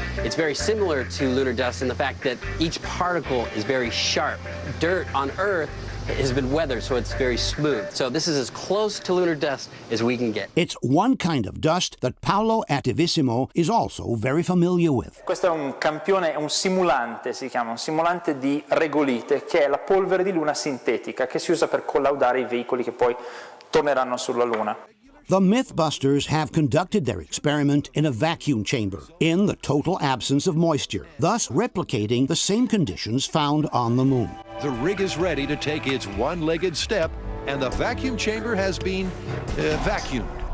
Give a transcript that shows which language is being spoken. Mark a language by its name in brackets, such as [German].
[English] It's very similar to lunar dust in the fact that each particle is very sharp. Dirt on Earth has been weathered, so it's very smooth. So this is as close to lunar dust as we can get. It's one kind of dust that Paolo Attivissimo is also very familiar with. [Italian] Questo è un campione, è un simulante, si chiama, un simulante di regolite, che è la polvere di luna sintetica che si usa per collaudare i veicoli che poi torneranno sulla Luna. [English] The Mythbusters have conducted their experiment in a vacuum chamber, in the total absence of moisture, thus replicating the same conditions found on the moon. The rig is ready to take its one-legged step, and the vacuum chamber has been vacuumed.